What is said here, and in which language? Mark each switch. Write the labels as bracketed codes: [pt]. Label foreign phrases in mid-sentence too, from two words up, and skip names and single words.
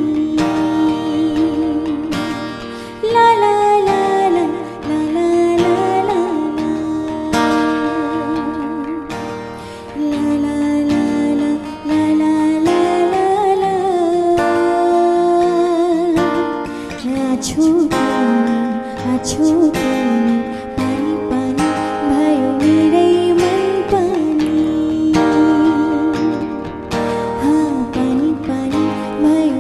[bn] লা লা লা লা লা লা লা লা লা লা লা লা লা। আছো তুমি পানি পানি [ne] भयो मेरै मन पानी, हाँ पानी पानी भयो